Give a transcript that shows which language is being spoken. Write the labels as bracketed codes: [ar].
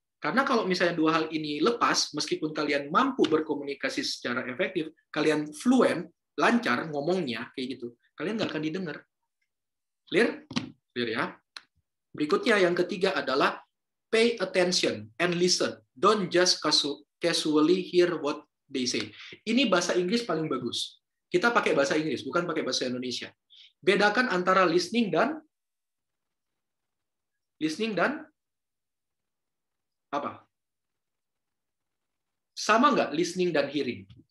[id] Karena kalau misalnya dua hal ini lepas, meskipun kalian mampu berkomunikasi secara efektif, kalian fluent, lancar ngomongnya, kayak gitu, kalian nggak akan didengar. [en] Clear? Clear [id] ya? Berikutnya yang ketiga adalah [en] pay attention and listen. Don't just casually hear what they say. [id] Ini bahasa Inggris paling bagus. Kita pakai bahasa Inggris, bukan pakai bahasa Indonesia. Bedakan antara listening dan apa? Sama nggak listening dan hearing?